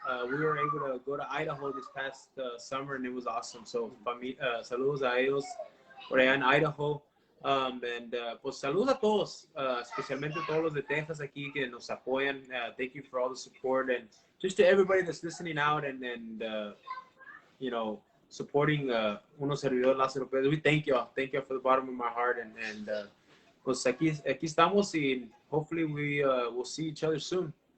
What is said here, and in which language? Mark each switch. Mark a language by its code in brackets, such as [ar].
[en] We were able to go to Idaho this past summer, and it was awesome. So, [es] saludos a ellos por allá en Idaho. [en] And [es] pues saludos a todos, especialmente todos los de Texas aquí que nos apoyan. [en] Thank you for all the support, and just to everybody that's listening out and supporting [es] uno servidor [en] Lázaro Perez. We thank you from the bottom of my heart, and [es] pues aquí estamos, y [en] hopefully we will see each other soon.